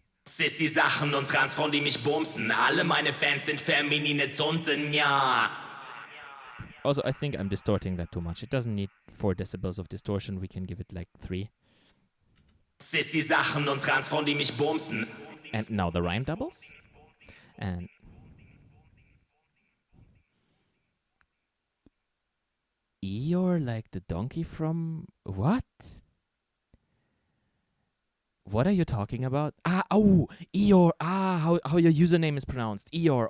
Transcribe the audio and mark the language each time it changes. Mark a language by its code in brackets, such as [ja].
[de] Sissy-Sachen und Transfrauen, die mich bumsen. Alle meine Fans sind feminine Tunten, ja. [en] Also, I think I'm distorting that too much. It doesn't need 4 decibels of distortion. We can give it like 3. [de] Sissy-Sachen und Transfrauen, die mich bumsen. [en] And now the rhyme doubles. And you're like the donkey from what? What are you talking about? Eeyore. How your username is pronounced. Eeyore.